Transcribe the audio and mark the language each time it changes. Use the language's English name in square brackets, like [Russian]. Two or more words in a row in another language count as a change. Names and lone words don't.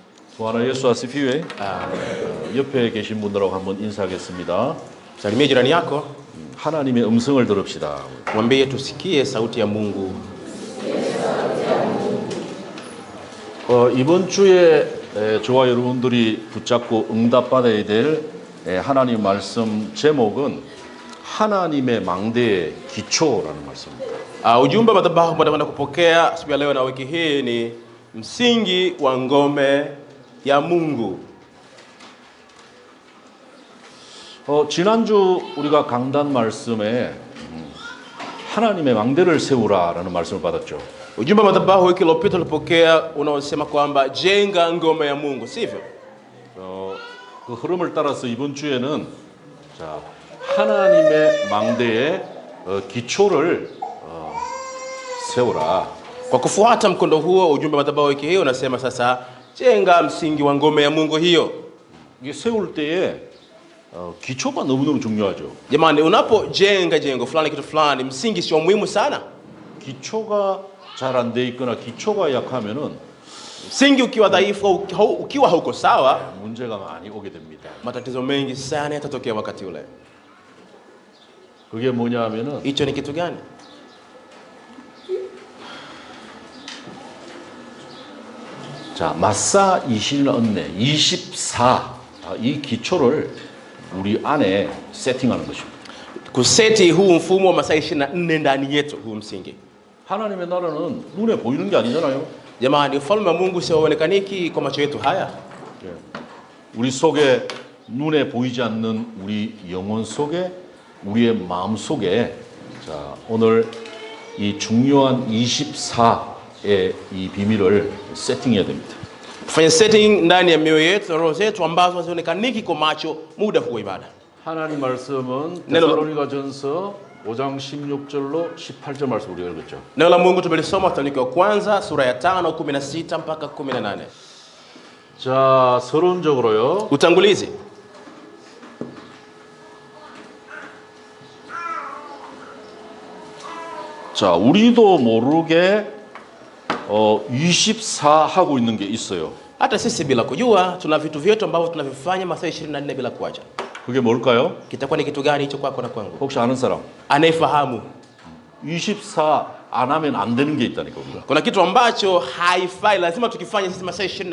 [Swahili] Bwana Yesu asifiwe. [Korean] 옆에 계신 분들하고 한번 인사하겠습니다. [Swahili] Salimia jirani yako, [Korean] 하나님의 음성을 들읍시다. [Swahili] mwambie tusikie sauti ya Mungu. [Korean] 이번 주에 저와 여러분들이 붙잡고 응답받아야 될 하나님 말씀 제목은 하나님의 망대의 기초라는 말씀입니다. [Swahili] Ujumbe wa madhabahu ambao tunakwenda kupokea siku ya leo na wiki hii ni msingi wa ngome ya Mungu. [Korean] 지난주 우리가 강단 말씀에 하나님의 망대를 세우라라는 말씀을 받았죠. [Swahili] Ujumbe wa madhabahu wiki iliyopita tulipokea unaosema kwamba jenga ngome ya Mungu, sivyo? [Korean] 그 흐름을 따라서 이번 주에는 하나님의 망대의 기초를 세우라. [Swahili] Kwa kufuata mkondo huo, ujumbe wa madhabahu wiki hii unasema sasa jenga msingi wa ngome ya Mungu hiyo. [Korean] 이게 세울 때에 기초가 너무너무 중요하죠. [Swahili] Jamani, unapojenga jengo fulani kitu fulani, msingi sio muhimu sana? [Korean] 기초가 잘 안 돼 있거나 기초가 약하면은 [Swahili] Msingi ukiwa dhaifu, ukiwa hauko sawa, [Korean] 문제가 많이 오게 됩니다. [Swahili] matatizo mengi sana yatatokea wakati ule. [Korean] 그게 뭐냐면은 [Swahili] Hicho ni kitu gani? [Korean] 자, 마사 24 이 기초를 우리 안에 세팅하는 것입니다. [Swahili] Kuseti huu mfumo wa masaa 24 ndani yetu, huu msingi. [Korean] 하나님의 나라는 눈에 보이는 게 아니잖아요. [Swahili] Jamani, ufalme wa Mungu sio uonekaniki kwa macho yetu haya. [Korean] 우리 속에 눈에 보이지 않는 우리 영혼 속에 우리의 마음 속에 자, 오늘 이 중요한 24의 이 비밀을 세팅해야 됩니다. [Swahili] Tufanye setting ndani ya mioyo yetu na roho zetu ambazo hazionekaniki kwa macho muda huu wa ibada. [Korean] 하나님 말씀은 데살로니가전서 5장 16절로 18절 말씀 우리가 읽었죠. [Swahili] Neno la Mungu tumelisoma Wathesalonike wa kwanza sura ya 5 16 mpaka 18. [Korean] 자, 서론적으로요. [Swahili] Utangulizi. [Korean] 자, 우리도 모르게 24 하고 있는 게 있어요. [Swahili] Hata sisi bila kujua tuna vitu vyetu ambavyo tunavifanya masaa 24 bila kuacha. [Korean] 그게 뭘까요? [Swahili] Kitakuwa ni kitu gani hicho kwako na kwangu? [Korean] 혹시 아는 사람? [Swahili] Anayefahamu [Korean] 24 안 하면 안 되는 게 있다니까 우리가. [Swahili] kuna kitu ambacho haifai, lazima tukifanye sisi masaa 24.